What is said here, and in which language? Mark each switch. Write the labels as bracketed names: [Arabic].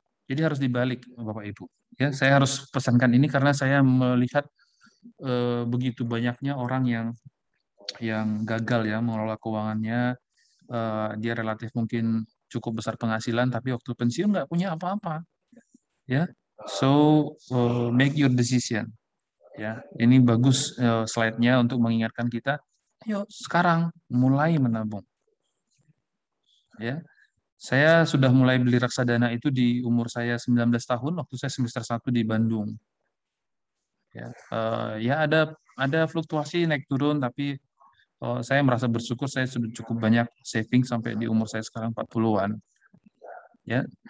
[Indonesian] Jadi harus dibalik, Bapak Ibu. Ya, saya harus pesankan ini karena saya melihat begitu banyaknya orang yang gagal ya mengelola keuangannya. Dia relatif mungkin cukup besar penghasilan, tapi waktu pensiun nggak punya apa-apa. [English] Ya, so make your decision. [Indonesian] Ya, ini bagus slide-nya untuk mengingatkan kita. Ayo sekarang mulai menabung. Ya, saya sudah mulai beli reksadana itu di umur saya 19 tahun waktu saya semester 1 di Bandung. Ya ada fluktuasi naik turun, tapi saya merasa bersyukur saya sudah cukup banyak saving sampai di umur saya sekarang 40-an. Ya.